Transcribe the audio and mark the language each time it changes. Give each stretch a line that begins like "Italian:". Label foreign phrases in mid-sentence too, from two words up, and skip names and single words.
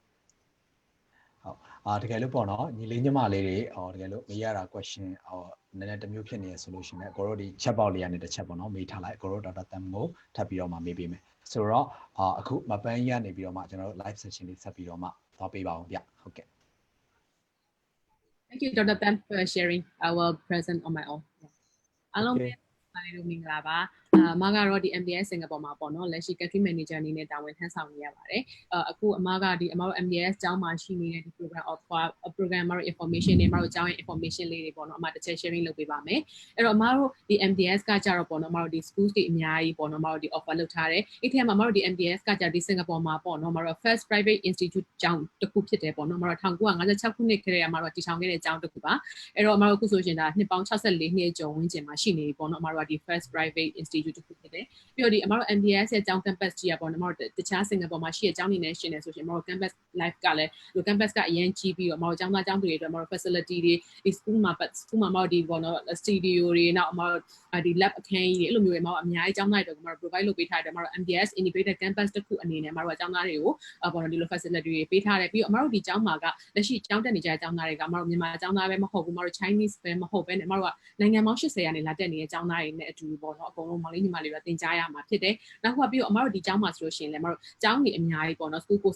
Burmese: တကယ်လို့ပေါ့နော်ညီလေးညီမလေးတွေတကယ်လို့မေးရတာ question နည်းနည်းတစ်မျိုးဖြစ်နေရဆိုလို့ရှိရင်ကိုတို့ဒီ
English: chat box
Burmese: လေးကနေတစ်ချက်ပေါ့နော်မေးထားလိုက်ကိုတို့ Dr. Tan ကိုထပ်ပြီးတော့မှမေးပေးမယ်ဆိုတော့အခုမပန်းကြီးကနေပြီးတော့မှကျွန်တော်တို့
English: live session
Burmese: လေးဆက်ပြီးတော့မှသွားပေးပါအောင်ဗျဟုတ်ကဲ့
English: Thank you Dr. Tan for sharing. I will present on my own.
Burmese: အားလုံးပဲအားလုံးမင်္ဂလာပါအမကတော့ဒီ MDIS စင်ကာပူမှာပေါ့နော်လက်ရှိ
English: country manager
Burmese: အနေနဲ့တာဝန်ထမ်းဆောင်နေရပါတယ်အခုအမကဒီအမတို့ MDIS ကျောင်းမှာရှိနေတဲ့ဒီ
English: program of program
Burmese: မှာ information တွေအမတို့ကျောင်းရဲ့ information လေးတွေပေါ့နော်အမတစ်ချက် sharing လုပ်ပေးပါမယ်အဲ့တော့အမတို့ဒီ MDIS ကကြတော့ပေါ့နော်အမတို့ဒီ schools တွေအများကြီးပေါ့နော်အမတို့ဒီ offer လုပ်ထားတယ်အဲ့ဒီမှာအမတို့ဒီ MDIS ကကြဒီစင်ကာပူမှာပေါ့နော်အမတို့
English: first private institute
Burmese: ကျောင်းတစ်ခုဖြစ်တယ်ပေါ့နော်အမတို့1956ခုနှစ်ခန့်အမတို့တည်ထောင်ခဲ့တဲ့ကျောင်းတစ်ခုပါအဲ့တော့အမတို့အခုဆိုရှင်ဒါနှစ်ပေါင်း64နှစ်ကျော်ဝန်းကျင်မှာရှိနေပြီပေါ့နော်အမတို့ဒီ
English: first private institute
Burmese: တစ်ခုဖြစ်တယ်ပြီးတော့ဒီအမတို့ MDIS ရဲ့ကျောင်း campus ကြီးอ่ะပေါ့နော်အမတို့တခြားစင်ကာပူမှာရှိတဲ့ကျောင်းတွေနဲ့ရှင်နေဆိုရှင်အမတို့
English: campus life
Burmese: ကလည်းဒီ campus ကအ ရင်ကြီးပြီးတော့အမတို့ကျောင်းသားကျောင်းသူတွေအတွက်အမတို့ facility တွေဒီ school မှာအမတို့ဒီပေါ့နော် studio တွေနောက်အမတို့ဒီ lab အခန်းကြီးတွေအဲ့လိုမျိုးတွေအမတို့အများကြီးကျောင်းသားတွေအတွက်အမတို့ provide လုပ်ပေးထားတယ်အမတို့ MDIS
English: integrated campus
Burmese: တစ်ခုအနေနဲ့အမတို့ကျောင်းသားတွေကိုပေါ့နော်ဒီလို facility တွေပေးထားတယ်ပြီးတော့အမတို့ဒီကျောင်းမှာကလက်ရှိကျောင်းတက်နေကြတဲ့ကျောင်းသားတွေကအမတို့မြန်မာကျောင်းသားပဲမဟုတ်ဘူးအမတို့ Chinese ပဲမဟုတ်ပဲနဲ့အမတို့ကနိုင်ငံပေါင်း80ကနေလာတက်နေတဲ့ကျောင်းသားတွေနဲ့အတူပေါ့နော်အကုန်လုံးမောင်လေးညီမလေးတွေသင်ကြားရမှာဖြစ်တယ်နောက်ကပြီးတော့အမတို့ဒီကျောင်းမှာဆိုလို့ရှိရင်လည်းအမတို့ကျောင်းကြီးအများကြီးပေါ့နော် school ကို